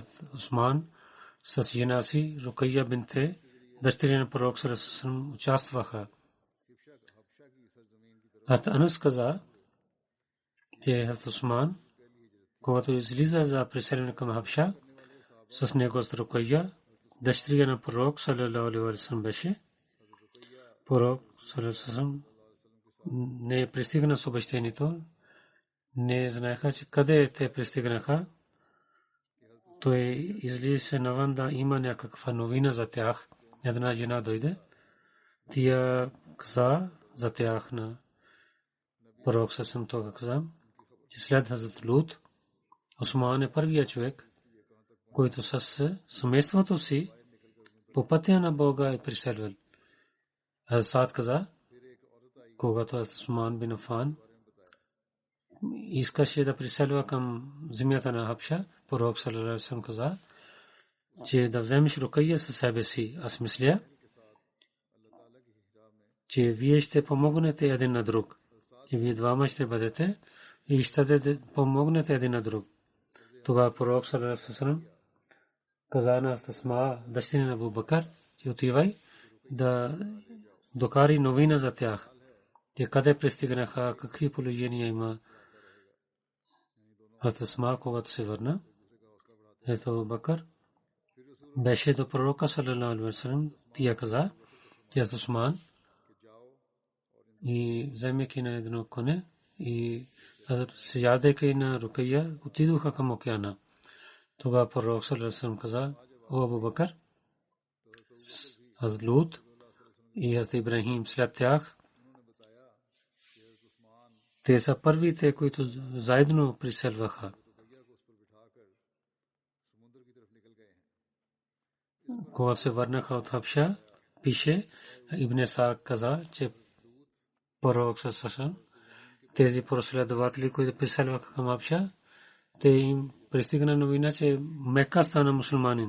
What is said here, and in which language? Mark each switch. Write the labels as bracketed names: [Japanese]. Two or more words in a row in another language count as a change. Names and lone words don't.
[Bulgarian] Усман с жена си Рукайя бинте, дъщеря на пророк саллаллаху участваха. Анас каза, че Усман, когато излиза за преселване към Хабша, с него с Рукайя, дъщеря на пророк [Arabic] صلى الله عليه وسلم [Bulgarian] беше. Пророк саллаллаху не пристигна с обещанието, не знаеха, че къде те пристигнаха. Той излиза навън да има някаква новина за тях. Една жена дойде. Тя каза за тях на пророк съсъм това каза, че след Хазрат Лут, Усман е първият човек, който с семейството си по пътя на Бога е преселвал. Хазрат каза, когато Усман бин Афан искаше да преселва към земята на Хабша, пророк [Arabic] صلى الله عليه وسلم [Bulgarian] каза, че да вземеш Рукайя със себе си. Аз мисля, че вие ще помогнете един на друг. Че вие двама ще бъдете и ще помогнете един на друг. Тогава пророк [Arabic] صلى الله عليه وسلم [Bulgarian] каза на Асма, дъщеря на Абу Бакър, че отивай да докари новина за тях. Те къде пристигнаха, какви положения има. Асма, когато се върна, Абу Бакър беше до пророка [Arabic] صلى الله عليه وسلم. [Bulgarian] Тя каза, че Усман и вземайки на едно коне и сядайки на Рукайя, отидоха към океана. Тогава пророк [Arabic] صلى الله عليه وسلم [Bulgarian] каза, о Абу Бакър, Хазрат Лут и Хазрат Ибрахим след тях, те са първите, които заедно преселваха. Когато се върнаха от Хабша, пише, Ибн Саак каза, че пророк съсъм, тези последователи, които преселваха към Хабша, те им пристигна новина, че Мека стана мусулманин.